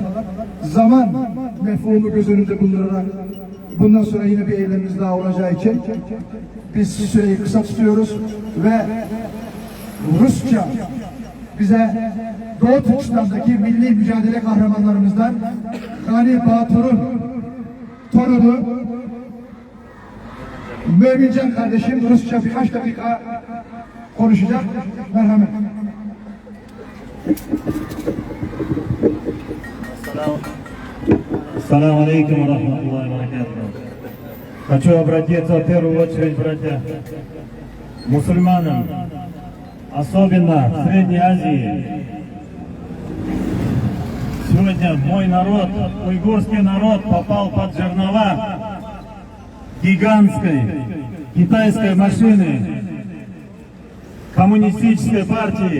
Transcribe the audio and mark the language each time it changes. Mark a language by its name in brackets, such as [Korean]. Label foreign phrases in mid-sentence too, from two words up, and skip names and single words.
[Turkish] Zaman mefhumu göz önünde bulundurarak bundan sonra yine bir eylemimiz daha olacağı için biz süreyi kısa tutuyoruz ve Rusça bize Doğu Türkistan'daki milli mücadele kahramanlarımızdan Gani Batur'un torunu Mümincan kardeşim Rusça birkaç dakika konuşacak. Merhamet. [Arabic] السلام عليكم ورحمة الله وبركاته. [Russian] Хочу обратиться в первую очередь, братья, мусульманам, особенно в Средней Азии. Сегодня мой народ, уйгурский народ, попал под жернова гигантской китайской машины, коммунистической партии.